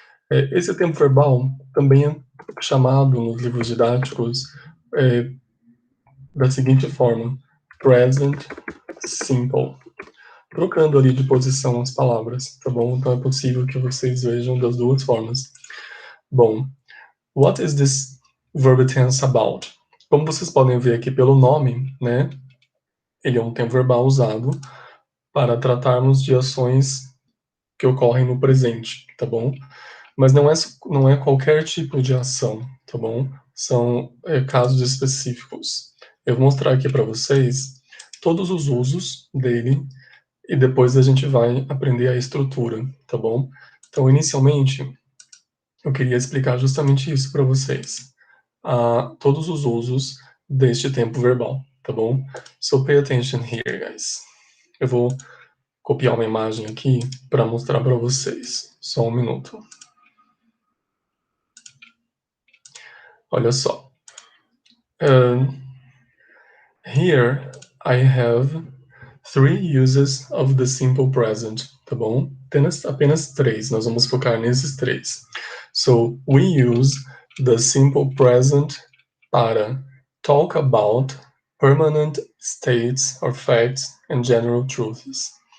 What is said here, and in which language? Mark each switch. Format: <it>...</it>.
<pt>Esse tempo verbal também é chamado nos livros didáticos da seguinte forma: Present Simple, trocando ali de posição as palavras, tá bom? Então é possível que vocês vejam das duas formas. Bom,</pt> <en>what is this verb tense about?</en> <pt>Como vocês podem ver aqui pelo nome, né? Ele é um tempo verbal usado para tratarmos de ações que ocorrem no presente, tá bom? Mas não é qualquer tipo de ação, tá bom? São casos específicos. Eu vou mostrar aqui para vocês todos os usos dele e depois a gente vai aprender a estrutura, tá bom? Então, inicialmente, eu queria explicar justamente isso para vocês. Todos os usos deste tempo verbal, tá bom?</pt> <en>So pay attention here, guys.</en> <pt>Eu vou copiar uma imagem aqui para mostrar para vocês. Só um minuto. Olha só.</pt> <en>Here I have 3 uses of the simple present,</en> <pt>tá bom? Apenas 3, nós vamos focar nesses 3.</pt> <en>So, we use the simple present</en> <pt>para</pt> <en>talk about permanent states or facts and general truths.</en>